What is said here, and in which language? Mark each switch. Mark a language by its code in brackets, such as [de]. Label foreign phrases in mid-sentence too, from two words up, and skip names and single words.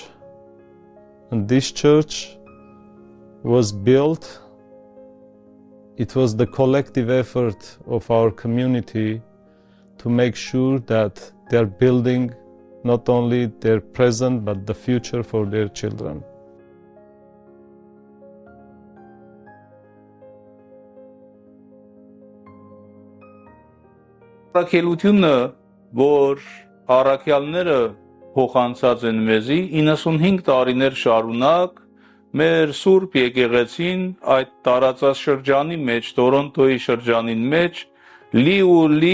[en] And this church was built, it was the collective effort of our community to make sure that they're building not only their present but the future for their children. [hy] Առաքելությունը, որ առաքյալները փոխանցած են մեզի 95 տարիներ շարունակ մեր Սուրբ եկեղեցին այդ տարածած շրջանի մեջ, Տորոնտոյի շրջանին մեջ լի